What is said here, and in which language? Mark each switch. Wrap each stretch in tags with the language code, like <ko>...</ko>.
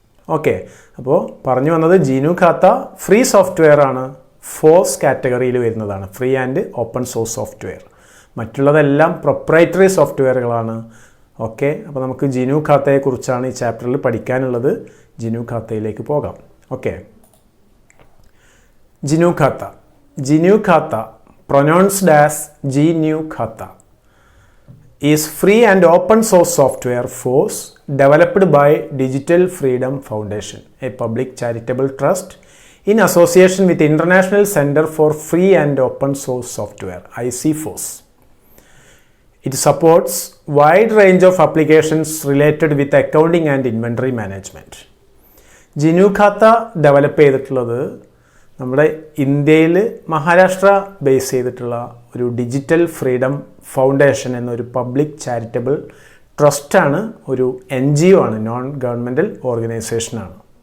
<ml>Okay, അപ്പോൾ പറഞ്ഞു വന്നത് ജിനു ഖാത്ത ഫ്രീ സോഫ്റ്റ്വെയർ ആണ്, ഫോഴ്സ് കാറ്റഗറിയിൽ വരുന്നതാണ്, free and open source software. മറ്റുള്ളതെല്ലാം proprietary സോഫ്റ്റ്വെയറുകളാണ്. Okay, അപ്പോൾ നമുക്ക് ജിനു ഖാത്തയെക്കുറിച്ചാണ് ഈ ചാപ്റ്ററിൽ പഠിക്കാനുള്ളത്. ജിനു ഖാത്തയിലേക്ക് പോകാം. Okay,</ml> <en>GNU Khata. GNU Khata, pronounced as GNU Khata, is free and open source software force developed by Digital Freedom Foundation, a public charitable trust in association with International Center for Free and Open Source Software, ICFOSS. It supports wide range of applications related with accounting and inventory management.</en> <ml>GNU Khata develop ചെയ്തിട്ടുള്ളത് നമ്മുടെ ഇന്ത്യയിൽ Maharashtra base ചെയ്തിട്ടുള്ള ഒരു digital freedom foundation എന്നൊരു public charitable ട്രസ്റ്റാണ്, ഒരു NGO ആണ്, non governmental ഓർഗനൈസേഷനാണ്.</ml>